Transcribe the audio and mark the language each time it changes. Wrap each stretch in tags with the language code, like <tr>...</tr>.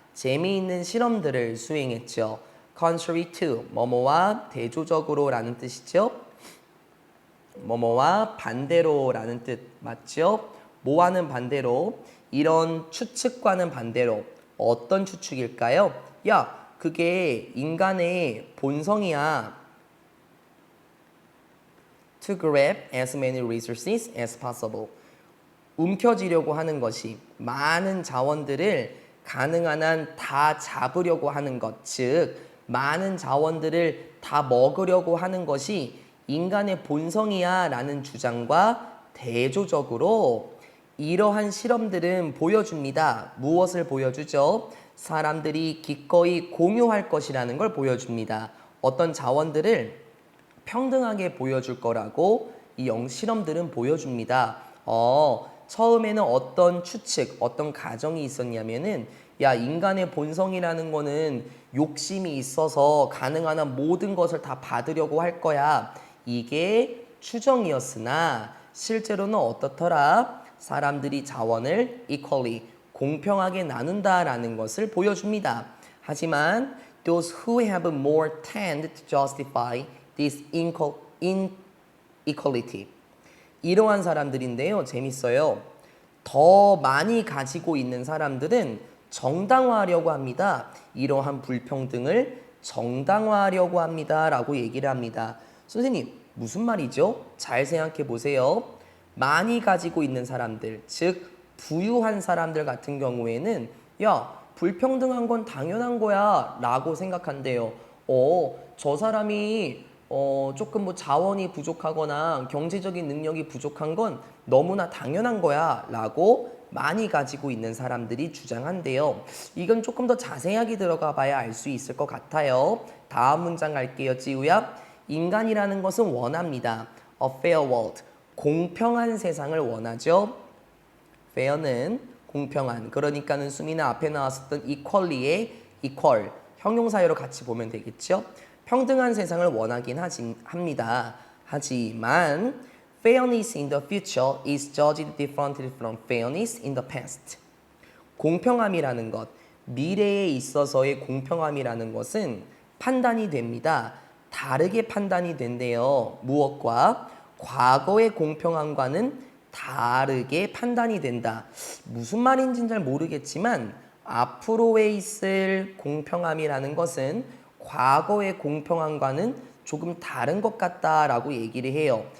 <ko>재미있는 실험들을 수행했죠.</ko> <en>contrary to,</en> <ko>뭐뭐와 대조적으로 라는 뜻이죠. 뭐뭐와 반대로 라는 뜻 맞죠? 뭐와는 반대로, 이런 추측과는 반대로. 어떤 추측일까요? 야, 그게 인간의 본성이야.</ko> <en>To grab as many resources as possible.</en> <ko>움켜쥐려고 하는 것이, 많은 자원들을 가능한 한 다 잡으려고 하는 것, 즉 많은 자원들을 다 먹으려고 하는 것이 인간의 본성이야 라는 주장과 대조적으로 이러한 실험들은 보여줍니다. 무엇을 보여주죠? 사람들이 기꺼이 공유할 것이라는 걸 보여줍니다. 어떤 자원들을 평등하게 보여줄 거라고 이 실험들은 보여줍니다. 처음에는 어떤 추측, 어떤 가정이 있었냐면은 야, 인간의 본성이라는 거는 욕심이 있어서 가능한 한 모든 것을 다 받으려고 할 거야. 이게 추정이었으나 실제로는 어떻더라? 사람들이 자원을 equally, 공평하게 나눈다라는 것을 보여줍니다. 하지만</ko> <en>those who have more tend to justify this inequality.</en> <ko>이러한 사람들인데요. 재밌어요. 더 많이 가지고 있는 사람들은 정당화하려고 합니다. 이러한 불평등을 정당화하려고 합니다. 라고 얘기를 합니다. 선생님, 무슨 말이죠? 잘 생각해 보세요. 많이 가지고 있는 사람들, 즉 부유한 사람들 같은 경우에는 야, 불평등한 건 당연한 거야 라고 생각한대요. 저 사람이 조금 뭐 자원이 부족하거나 경제적인 능력이 부족한 건 너무나 당연한 거야 라고 많이 가지고 있는 사람들이 주장한대요. 이건 조금 더 자세하게 들어가 봐야 알 수 있을 것 같아요. 다음 문장 갈게요, 찌우야. 인간이라는 것은 원합니다.</ko> <en>A fair world.</en> <ko>공평한 세상을 원하죠. fair는 공평한, 그러니까는 수미나 앞에 나왔었던 equally의 equal, 형용사여로 같이 보면 되겠죠. 평등한 세상을 원하긴 합니다. 하지만</ko> <en>fairness in the future is judged differently from fairness in the past.</en> <ko>공평함이라는 것, 미래에 있어서의 공평함이라는 것은 판단이 됩니다. 다르게 판단이 된대요. 무엇과? 과거의 공평함과는 다르게 판단이 된다. 무슨 말인지는 잘 모르겠지만 앞으로에 있을 공평함이라는 것은 과거의 공평함과는 조금 다른 것 같다라고 얘기를 해요.</ko>